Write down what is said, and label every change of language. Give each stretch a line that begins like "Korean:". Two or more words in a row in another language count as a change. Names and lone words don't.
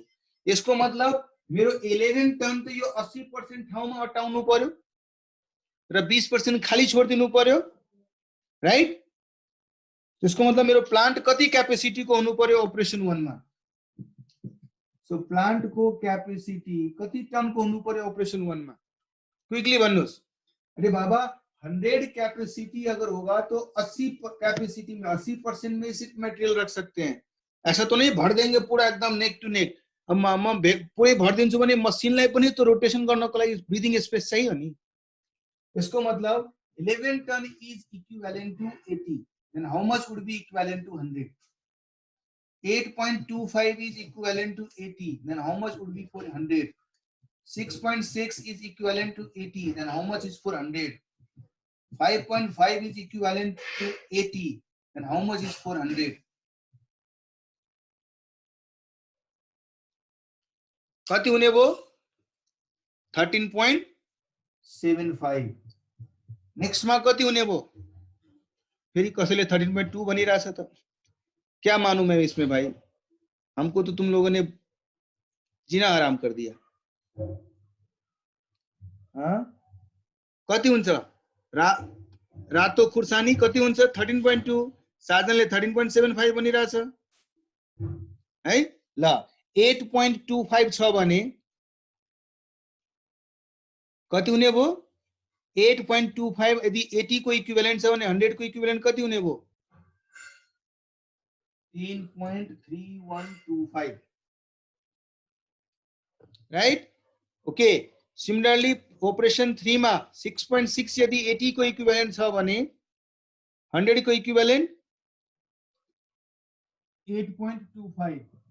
Nepali: यसको मतलब मेरो 11 टन त यो 80% ठाउँमा अटाउनु पर्यो र 20% खाली छोड्दिनु पर्यो, राइट. त्यसको मतलब मेरो प्लान्ट कति क्यापेसिटी को हुनु पर्यो अपरेसन 1 मा? सो प्लान्ट को क्यापेसिटी कति टन को हुनु पर्यो अपरेसन 1 मा? क्विकली भन्नुस्.
Hindi: अरे बाबा 100 कैपेसिटी अगर होगा तो 80 कैपेसिटी में 80% में सिर्फ मटेरियल रख सकते हैं. ऐसा तो नहीं भर देंगे पूरा एकदम
English: neck to neck.
Nepali: अब म पुरै भर दिन्छु भने मसिनलाई पनि तो रोटेशन गर्नको लागि
English: breathing space
Nepali: चाहियो नि. यसको मतलब 11 टन
English: is equivalent to
Nepali: 80.
English: Then how much would be equivalent to 100? 8.25 is equivalent to 80. Then how much would be for 100? 6.6 is equivalent to 80. Then how much is for 100? 5.5 is equivalent to 80. Then how much is for 100?
Nepali: कति हुने भो? 13.75 नेक्स्ट मा कति हुने भो फेरि कसैले 13.2 भनिरहेछ त
Hindi: क्या मानूं मैं इसमें भाई हमको तो तुम लोगों ने जीना हराम कर दिया
Nepali: हाँ कति हुन्छ रातो खुर्सानी कति हुन्छ 13.2 साजनले 13.75 भनिरहेछ है ल 8.25 छ भने कति हुने भो 8.25 यदि 80 को इक्विभ्यालेन्ट छ भने 100 को इक्विभ्यालेन्ट कति हुने भो 3.3125
English: right okay similarly operation 3
Nepali: मा 6.6 यदि 80 को इक्विभ्यालेन्ट छ भने 100 को इक्विभ्यालेन्ट 8.25